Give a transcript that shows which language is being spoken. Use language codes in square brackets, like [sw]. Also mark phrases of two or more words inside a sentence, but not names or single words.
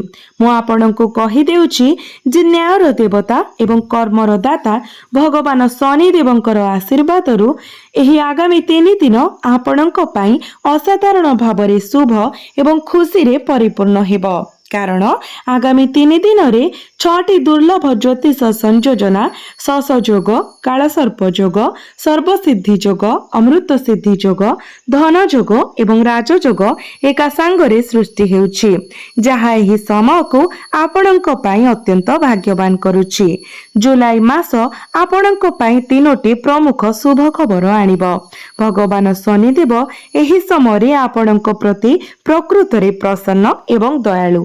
[or] ମୁଁ ଆପଣଙ୍କୁ କହି ଦେଉଛି ଯେ ନ୍ୟାୟର ଦେବତା ଏବଂ କର୍ମର ଦାତା ଭଗବାନ ଶନି ଦେବଙ୍କର ଆଶୀର୍ବାଦରୁ ଏହି ଆଗାମୀ 3 ଦିନ ଆପଣଙ୍କ ପାଇଁ ଅସାଧାରଣ ଭାବରେ ଶୁଭ ଏବଂ ଖୁସିରେ ପରିପୂର୍ଣ୍ଣ ହେବ। କାରଣ ଆଗାମୀ 3 ଦିନରେ 6ଟି ଦୁର୍ଲଭ ଜ୍ୟୋତିଷ ସଂଯୋଜନା ଶଶ ଯୋଗ, କାଳସର୍ପ ଯୋଗ, ସର୍ବସିଦ୍ଧି ଯୋଗ, ଅମୃତ ସିଦ୍ଧି ଯୋଗ, ଧନ ଯୋଗ ଏବଂ ରାଜଯୋଗ ଏକା ସଙ୍ଗରେ ସୃଷ୍ଟି ହେଉଛି, ଯାହା ଏହି ସମୟକୁ ଆପଣଙ୍କ ପାଇଁ ଅତ୍ୟନ୍ତ ଭାଗ୍ୟବାନ କରୁଛି। ଜୁଲାଇ ମାସ ଆପଣଙ୍କ ପାଇଁ 3ଟି ପ୍ରମୁଖ ଶୁଭ ଖବର ଆଣିବ। ଭଗବାନ ଶନିଦେବ ଏହି ସମୟରେ ଆପଣଙ୍କ ପ୍ରତି ପ୍ରକୃତରେ ପ୍ରସନ୍ନ ଏବଂ ଦୟାଳୁ।